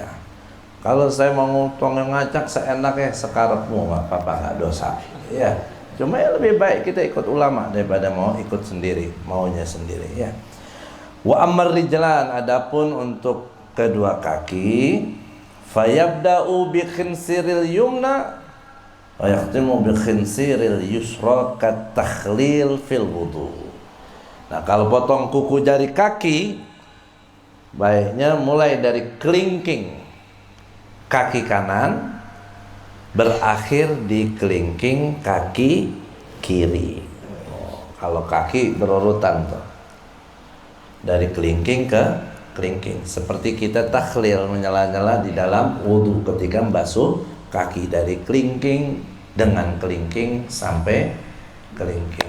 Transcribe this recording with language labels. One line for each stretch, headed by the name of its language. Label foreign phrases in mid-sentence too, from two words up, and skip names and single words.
Indonesian: Kalau saya mau ngutong yang ngacak seenaknya sekarepmu, nggak apa-apa, nggak dosa. Ya, cuma ya lebih baik kita ikut ulama daripada mau ikut sendiri, maunya sendiri. Ya.
Arabic: وأما الرجلان,
Indonesian: adapun untuk kedua kaki,
Arabic: فيبدأ بخنصر اليمنى ويختم بخنصر اليسرى كالتخليل في الوضوء.
Indonesian: Nah, kalau potong kuku jari kaki, baiknya mulai dari kelingking kaki kanan berakhir di kelingking kaki kiri. Kalau kaki berurutan tuh, dari kelingking ke kelingking, seperti kita takhlil, menyela-nyela di dalam wudu ketika basuh kaki, dari kelingking dengan kelingking sampai kelingking.